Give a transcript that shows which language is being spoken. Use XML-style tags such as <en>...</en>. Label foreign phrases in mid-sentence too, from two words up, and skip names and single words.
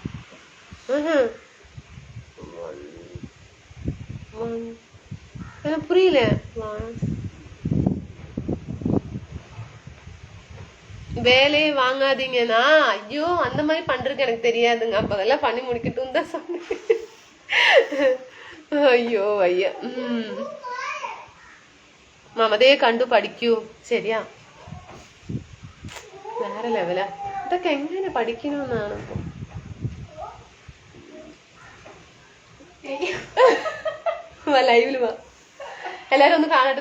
<ta>புரியல. வேலையை வாங்காதீங்கன்னா ஐயோ அந்த மாதிரி பண்றதுக்கு எனக்கு தெரியாதுங்க. அப்ப அதெல்லாம் பண்ணி முடிக்கட்டும் தான் சொன்னேன். ஐயோ ஐயா</ta> <ml>മാമതേ കണ്ടു പഠിക്കൂ. ശരിയാ, വേറെ ലെവലാ. ഇതൊക്കെ എങ്ങനെ പഠിക്കണമെന്നാണ് ഇപ്പൊ ലൈവില് വാ, എല്ലാരും ഒന്ന് കാണട്ടെ.</ml>